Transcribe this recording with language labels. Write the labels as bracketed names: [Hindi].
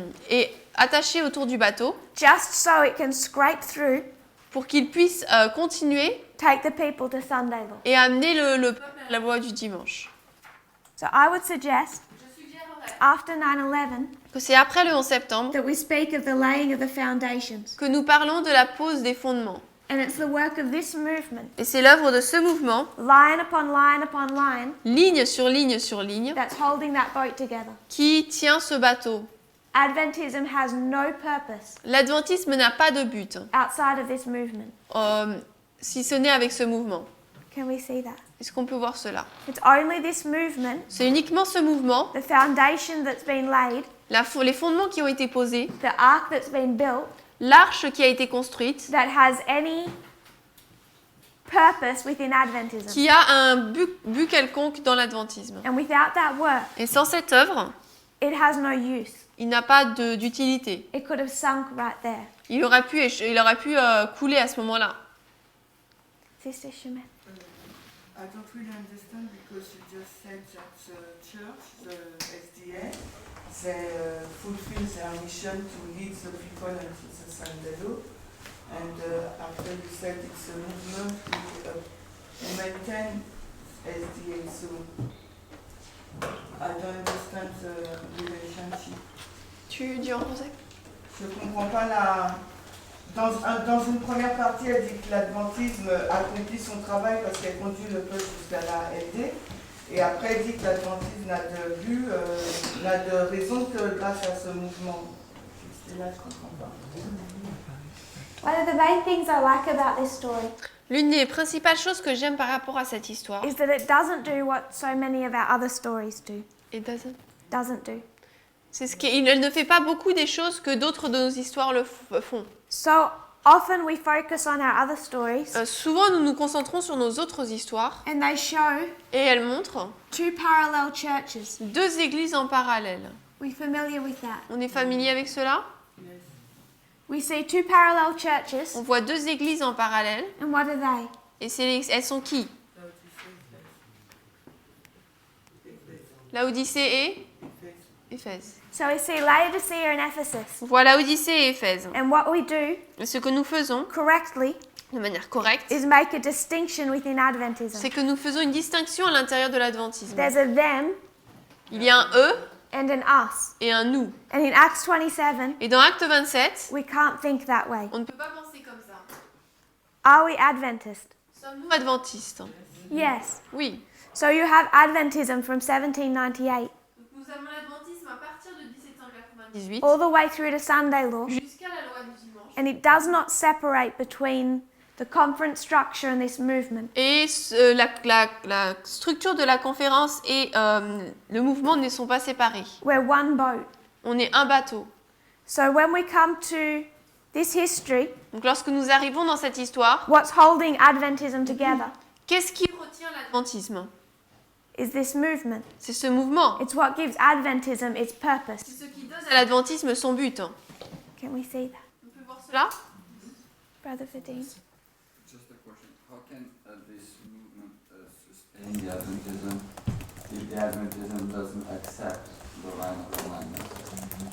[French] et attaché autour du bateau [English] just so it can scrape through, [French] pour qu'ils puissent continuer [English] take the people to Sunday law. [French] et amener le peuple à la loi du dimanche. [English] So I would suggest, after 9/11, [French] Que c'est après le 11 septembre [English] that we speak of the laying of the foundations. [French] que nous parlons de la pose des fondements. [English] And it's the work of this movement, [French] Et c'est l'œuvre de ce mouvement, [English] line upon line upon line, [French] ligne sur ligne sur ligne, [English] that's holding that boat together. [French] qui tient ce bateau. [English] Adventism has no purpose [French] L'adventisme n'a pas de but, [English] outside of this movement. [French] si ce n'est avec ce mouvement. [English] Can we see that? [French] Est-ce qu'on peut voir cela? [English] It's only this movement, [French] C'est uniquement ce mouvement, [English] the foundation that's been laid, [French] les fondements qui ont été posés, [English] the ark that's been built, [French] l'arche qui a été construite, [English] that has any purpose within Adventism. [French] qui a un but quelconque dans l'adventisme. [English] And without that work, [French] Et sans cette œuvre, [English] it has no use. [French] il n'a pas d'utilité. [English] It could have sunk right there. [French] Il aurait pu couler à ce moment-là. [English] Sister Shemet. I don't really understand because you just said that the church, the SDA, they fulfill their mission to lead the people into the Sunday law. And after you said it's a movement to maintain SDA. So I don't understand the relationship. [French] Tu dis en français? Je comprends pas la... Dans une première partie, elle dit que l'adventisme accomplit son travail parce qu'elle conduit le peuple jusqu'à la LD. Et après, elle dit que l'adventisme n'a de but, n'a de raison que grâce à ce mouvement. C'est là que je comprends pas. [English] One of the main things I like about this story [French] L'une des principales choses que j'aime par rapport à cette histoire, [English] is that it doesn't do what so many of our other stories do. Doesn't do. [French] c'est qu'il ne fait pas beaucoup des choses que d'autres de nos histoires font. [English] So often we focus on our other stories [French] Souvent, nous nous concentrons sur nos autres histoires [English] and they show [French] et elles montrent [English] two parallel churches. [French] deux églises en parallèle. [English] We familiar with that? [French] On est familier avec cela? [English] We see two parallel churches [French] On voit deux églises en parallèle. [English] and what are they? [French] Et elles sont qui? Laodicée et Éphèse. [English] So we see Laodicea and Ephesus. [French] On voit Laodicée et Éphèse. [English] And what we do [French] Et ce que nous faisons [English] correctly [French] de manière correcte, [English] is make a distinction within Adventism. [French] c'est que nous faisons une distinction à l'intérieur de l'adventisme. [English] There's a them [French] Il y a un eux [English] and an us. [French] et un nous. [English] And in Acts 27, [French] Et dans Acte 27, [English] we can't think that way. [French] on ne peut pas penser comme ça. [English] Are we Adventist? [French] Sommes-nous adventistes? [English] Yes. [French] Oui. [English] So you have Adventism from 1798 [French] Nous avons l'adventisme à partir de 1798 [English] all the way through to Sunday law, [French] jusqu'à la loi du dimanche. [English] and it does not separate between the conference structure and this movement. [French] Et la structure de la conférence et le mouvement ne sont pas séparés. [English] We're one boat. [French] On est un bateau. [English] So when we come to this history, [French] Donc lorsque nous arrivons dans cette histoire, [English] what's holding Adventism together [French] qu'est-ce qui retient l'adventisme? [English] is this movement. [French] C'est ce mouvement. [English] It's what gives Adventism its purpose. [French] C'est ce qui donne à l'adventisme son but. [English] Can we see that, [French] On peut voir cela? [English] Brother Fadine? Just a question. How can this movement sustain the Adventism if the Adventism doesn't accept the line of alignment.